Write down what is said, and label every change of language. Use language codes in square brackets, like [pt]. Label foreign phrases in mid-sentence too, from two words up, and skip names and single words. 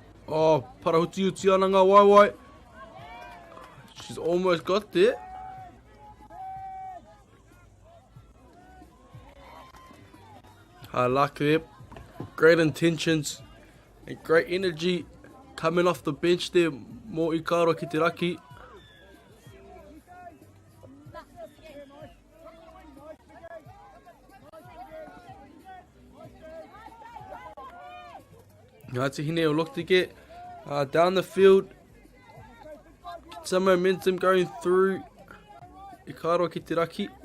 [mi] Oh, parahuti uti ana ngā waiwai. [en] She's almost got there. High luck there. Great intentions and great energy coming off the bench there. Mō Ikaroa ki te Raki. Ngāti Hine will look to get down the field. Get some momentum going through Ikaroa ki te Raki.